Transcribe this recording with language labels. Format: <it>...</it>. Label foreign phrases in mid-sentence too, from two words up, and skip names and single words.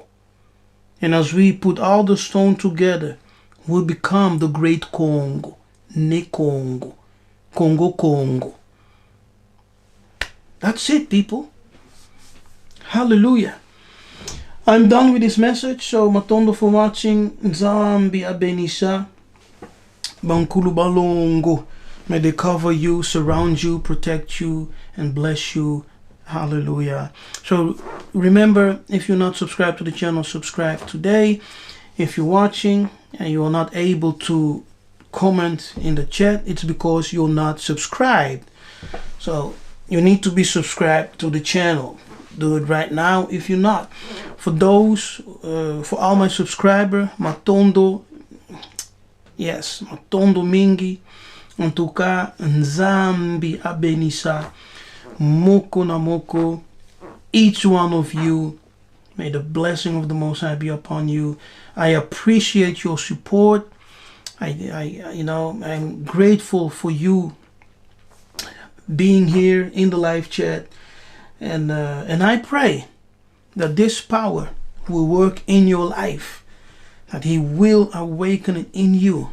<en>And as we put all the stone together, we become the great Congo, Ne Congo, Congo Congo. That's it, people. Hallelujah. I'm done with this message, so matondo for watching.</en> <ln>Nzambi abenisa,</ln> <kg>bankulu balongo.</kg> <en>May they cover you, surround you, protect you, and bless you. Hallelujah. So remember, if you're not subscribed to the channel, subscribe today. If you're watching and you are not able to comment in the chat, it's because you're not subscribed. So you need to be subscribed to the channel. Do it right now if you're not. For those, for all my subscribers,</en> <ln>matondo, yes, matondo mingi, Ntuka Nzambi abenisa, moko na moko,</ln> <en>each one of you. May the blessing of the Most High be upon you. I appreciate your support. I'm grateful for you being here in the live chat, and I pray that this power will work in your life, that He will awaken it in you.</en>